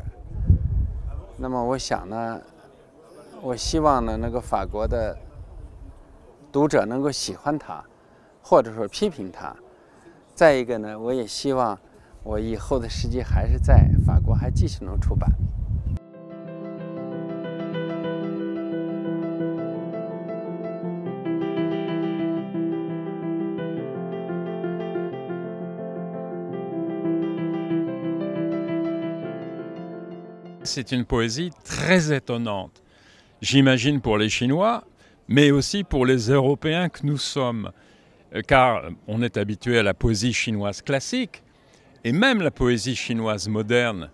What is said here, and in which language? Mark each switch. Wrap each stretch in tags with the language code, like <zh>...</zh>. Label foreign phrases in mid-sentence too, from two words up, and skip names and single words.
<zh>那么我想呢，我希望呢，那个法国的读者能够喜欢它，或者说批评它。再一个呢，我也希望我以后的诗集还是在法国还继续能出版。</zh> <fr>C'est une poésie très étonnante, j'imagine pour les Chinois, mais aussi pour les Européens que nous sommes, car on est habitué à la poésie chinoise classique, et même la poésie chinoise moderne.</fr>